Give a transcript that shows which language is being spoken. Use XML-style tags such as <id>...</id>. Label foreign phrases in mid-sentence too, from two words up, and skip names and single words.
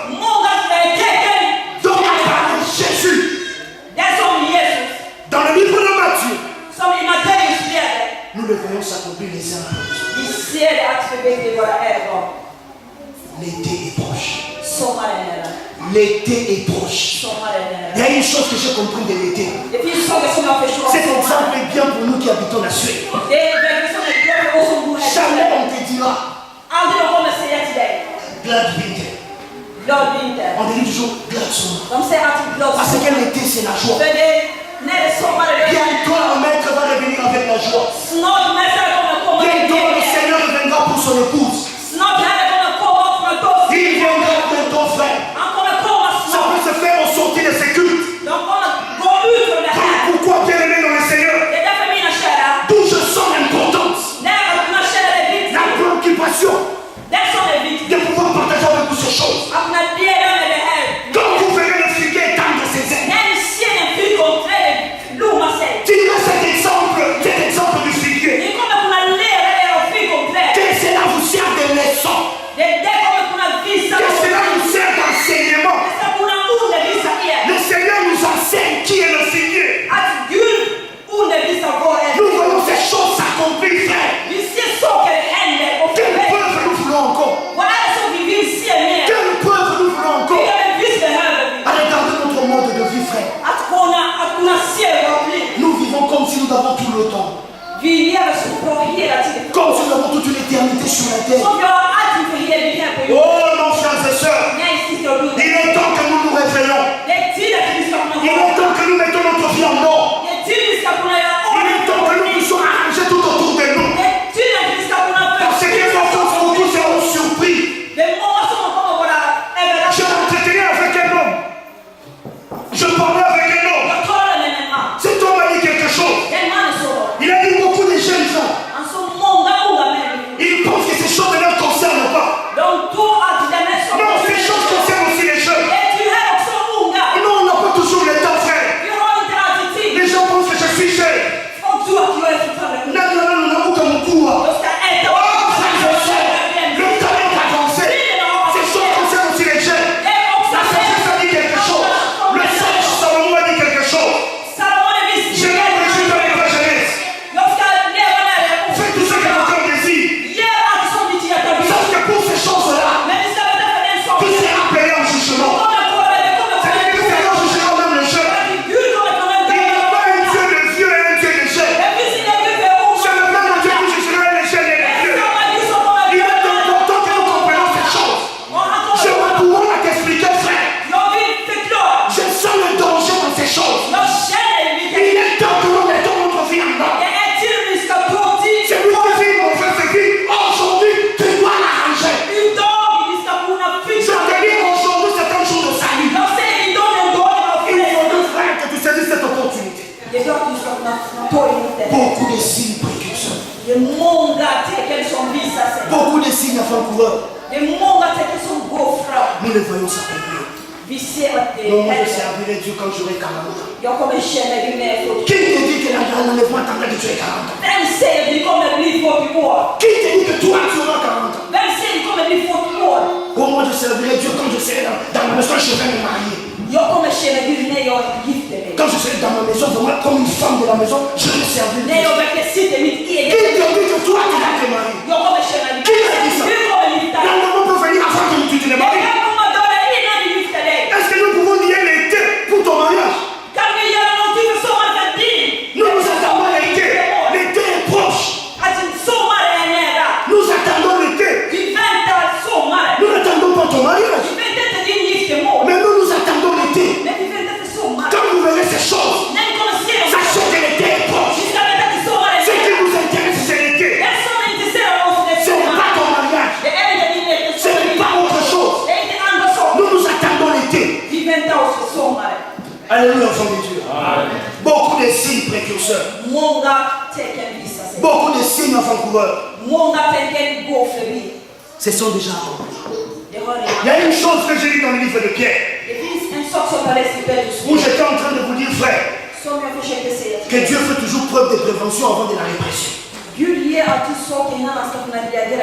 <fr>Donc, à part Jésus, dans le livre de Matthieu, nous le voyons s'accomplir les uns après les autres. L'été est proche. L'été est proche. Il y a une chose chose que j'ai compris de l'été.</fr> <sv>Det finns saker som jag förstår.</sv> <fr>Cet exemple est bien pour nous qui habitons la Suède.</fr> <sv>Det är väldigt som ett bra för oss som bor här.</sv> <fr>Jamais on te dira</fr> <sv>Aldrig de kommer säga till dig.</sv> <en>glad winter.</en> <sv>Glad vinter.</sv> <fr>On te dit toujours</fr> <sv>glad sommar. De säger alltid glad</sv> <fr>Parce</fr> <sv>sommar.</sv> <fr>que l'été c'est la joie.</fr> <sv>För det, när det är sommar är det</sv> <fr>Bientôt le maître va revenir avec la joie.</fr> <sv>snart mästaren kommer komma med</sv> <fr>Bientôt le</fr> <sv>glädje.</sv> <fr>Seigneur reviendra pour son épouse.</fr> <sv>Snart Herren kommer komma för att oss.</sv> <fr>Il viendra pour ton frère.</fr> <sv>Han kommer komma</sv> <fr>Ça</fr> <sv>snart.</sv> <fr>peut se faire au sortir de ces cultes.</fr> <sv>De kommer gå ut från det här.</sv> <fr>Pourquoi bien aimé dans le Seigneur?</fr> <sv>Det är därför mina kära,</sv> <fr>D'où je sens l'importance,</fr> <sv>när mina kära är viktigt.</sv> <fr>la préoccupation</fr> <sv>Det som är viktigt.</sv> <fr>de pouvoir partager avec vous ces choses.</fr> <sv>Att kunna dela med det här.</sv> <fr>Quand vous verrez le figuier étendre ses ailes,</fr> <sv>När ni ser en fikonträd blomma sig.</sv> <fr>tirez cet exemple du figuier.</fr> <sv>Ni kommer kunna leva er av fikonträd.</sv> <fr>Que cela vous sert de leçon.</fr> <sv>Det kommer kunna visa</sv> <fr>Que</fr> <sv>oss.</sv> <fr>cela vous sert d'enseignement.</fr> <sv>Det ska kunna undervisa er.</sv> <fr>Le Seigneur nous enseigne qui est le figuier.</fr> <sv>Att Gud undervisar vår</sv> <fr>Nous voyons ces choses s'accomplir, frère.</fr> <sv>Vi ser saker hända och</sv> <fr>Quelle</fr> <sv>förbättras.</sv> <fr>preuve nous voulons encore?</fr> <sv>Vad är det som vi vill se mer?</sv> <fr>Quelle preuve nous voulons encore?</fr> <sv>Vilka bevis behöver vi?</sv> <fr>À regarder notre mode de vie, frère.</fr> <sv>Att kunna se vårt liv.</sv> <fr>Nous vivons comme si nous avons tout le temps.</fr> <sv>Vi lever så bra hela tiden.</sv> <fr>Comme si nous avons toute une éternité sur la terre.</fr> <sv>Som vi har alltid för evigt här på jorden.</sv> <fr>Oh, nos frères et sœurs,</fr> <sv>Nej, syster och broder.</sv> <fr>il est temps que nous nous réveillons.</fr> <sv>Det är tid att vi ska kunna</sv> <fr>Il est temps que nous mettons notre vie en ordre.</fr> <sv>Det är tid att vi ska kunna göra</sv> <fr>Il</fr> <sv>ordning</sv> <fr>est</fr> <sv>på</sv> <fr>temps que</fr> <sv>vårt</sv> <fr>nous</fr> <sv>liv.</sv> <fr>puissions arranger tout autour de nous.</fr> <sv>Det är tid att vi ska kunna</sv> <fr>Parce que les enfants beaucoup seront surpris.</fr> <sv>Det är många som kommer vara</sv> <fr>Je</fr> <sv>överraskade.</sv> <fr>m'entretenais avec un homme. Je parlais avec un homme.</fr> <sv>Jag talar med en man.</sv> <fr>Cet homme a dit quelque chose.</fr> <sv>Den mannen sa,</sv> <fr>Il a dit beaucoup de jeunes gens.</fr> <sv>han såg många unga människor.</sv> <fr>Ils pensent que ces choses ne leur concernent pas.</fr> <sv>De tror att den är så.</sv> <fr>Non, ces choses concernent aussi les jeunes.</fr> <sv>Det tillhör också unga.</sv> <fr>Non, on n'a pas toujours le temps, frère.</fr> <sv>Vi har inte alltid tid.</sv> <fr>Les gens pensent que je suis jeune.</fr> <sv>Folk tror att jag är fortfarande ung.</sv> <fr>Non, non, non, non, non, comme quoi.</fr> <sv>Jag ska äta</sv> <fr>Oh, frères et sœurs, le temps est avancé. Ces choses concernent aussi les jeunes.</fr> <sv>Det är också</sv> <fr>La sagesse a dit quelque chose. Le sage Salomon a dit quelque chose.</fr> <sv>Salomon är visst.</sv> <fr>Je vais me réjouir avec la jeunesse.</fr> <sv>Jag ska leva när jag är ung.</sv> <fr>Faites tout ce que votre cœur désire.</fr> <sv>Gör allt som ditt hjärta vill.</sv> <fr>Sache que pour ces choses-là,</fr> <sv>Men vi ska veta för den</sv> <fr>tout</fr> <sv>saken.</sv> <fr>sera payé en jugement. C'est-à-dire que le Seigneur jugera même le jeune.</fr> <sv>Gud kommer kunna</sv> <fr>Il n'y a</fr> <sv>döma.</sv> <fr>pas un Dieu de vieux et un Dieu de jeune.</fr> <sv>Det finns ingen Gud för unga.</sv> <fr>C'est le même Dieu qui jugera les jeunes et les vieux.</fr> <sv>Samma Gud som kommer</sv> <fr>Il est</fr> <sv>döma.</sv> <fr>important que nous comprenions ces choses.</fr> <sv>Och han</sv> <fr>Je</fr> <sv>kommer.</sv> <fr>vais pouvoir t'expliquer, frère.</fr> <sv>Jag vill förklara.</sv> <fr>Je sens le danger dans ces choses.</fr> <sv>Jag känner vilken.</sv> <fr>Il est temps que nous mettons notre vie en ordre.</fr> <sv>Det är tid vi ska ta tid.</sv> <fr>Celui qui vit mon frère, ce vie, aujourd'hui, tu dois l'arranger.</fr> <sv>Idag vi ska kunna</sv> <fr>Je</fr> <sv>fixa</sv> <fr>te</fr> <sv>det.</sv> <fr>dis aujourd'hui, c'est un jour de salut.</fr> <sv>Jag säger idag är en dag av</sv> <fr>Il faut</fr> <sv>frälsning.</sv> <fr>que, frère, que tu saisisses cette opportunité.</fr> <sv>Det är klart du ska kunna ta emot det.</sv> <fr>Beaucoup de signes précurseurs.</fr> <sv>Det är många tecken som visar sig.</sv> <fr>Beaucoup de signes avant-coureurs.</fr> <sv>Det är många tecken som går fram.</sv> <fr>Nous les voyons s'accomplir.</fr> <sv>Vi ser att det</sv> <fr>Non, moi je</fr> <sv>händer.</sv> <fr>servirai Dieu quand j'aurai 40 ans.</fr> <sv>Jag kommer känna hur när jag får.</sv> <fr>Qui te dit que l'enlèvement attendra que tu aies 40 ans?</fr> <sv>Vem säger vi kommer bli 40 år?</sv> <fr>Qui te dit que toi tu auras 40 ans?</fr> <sv>Vem säger vi kommer bli 40 år?</sv> <fr>Oh, moi je servirai Dieu quand je serai dans ma maison, je vais me marier.</fr> <sv>Jag kommer känna hur när jag gifter mig.</sv> <fr>Quand je serai dans ma maison, vraiment comme une femme de la maison, je vais servir</fr> <sv>När</sv> <fr>Dieu.</fr> <sv>jag verkligen sitter i mitt</sv> <fr>Qui</fr> <sv>eget.</sv> <fr>te dit que toi tu vas te marier?</fr> <sv>Jag kommer känna hur</sv> <fr>Qui a dit ça?</fr> <sv>du kommer gifta dig.</sv> <fr>L'enlèvement peut venir avant que tu te</fr> <sv>Det</sv> <fr>maries.</fr> <sv>kan komma dagar innan du gifter dig.</sv> <fr>Est-ce que nous pouvons lier l'été pour ton mariage?</fr> <sv>Kan vi göra någonting för sommaren för din?</sv> <fr>Nous nous attendons l'été. L'été est proche.</fr> <sv>Alltså sommaren är nära.</sv> <fr>Nous attendons l'été.</fr> <sv>Vi väntar sommaren.</sv> <fr>Nous n'attendons pas ton mariage.</fr> <sv>Vi väntar inte din giftermål.</sv> <fr>Mais nous attendons l'été.</fr> <sv>Men vi väntar för sommaren.</sv> <fr>Quand vous verrez ces choses,</fr> <sv>När vi kommer se dem.</sv> <fr>sachez que l'été est proche.</fr> <sv>Vi ska vänta till sommaren.</sv> <fr>Ce qui nous intéresse, c'est l'été.</fr> <sv>Det som intresserar oss det är</sv> <fr>Ce n'est pas</fr> <sv>sommaren.</sv> <fr>ton mariage.</fr> <sv>Det är inte din</sv> <fr>Ce n'est pas autre chose.</fr> <sv>Det är inte andra saker.</sv> <fr>Nous attendons l'été.</fr> <sv>Vi väntar oss för sommaren.</sv> <fr>Alléluia, enfants de Dieu. Beaucoup de signes précurseurs.</fr> <sv>Många tecken visar sig.</sv> <fr>Beaucoup de signes avant-coureurs.</fr> <sv>Många tecken går förbi.</sv> <fr>Ce sont déjà accomplis.</fr> <sv>Det har</sv> <fr>Il y</fr> <sv>redan.</sv> <fr>a une chose que j'ai lue dans le livre de Pierre,</fr> <sv>Det finns en sak som jag läste i Petrus</sv> <fr>où j'étais en train de vous dire, frère,</fr> <sv>som jag försökte säga till</sv> <fr>que</fr> <sv>er.</sv> <fr>Dieu fait toujours preuve de prévention avant de la répression.</fr> <sv>Gud ger alltid saker innan han ska kunna reagera.</sv>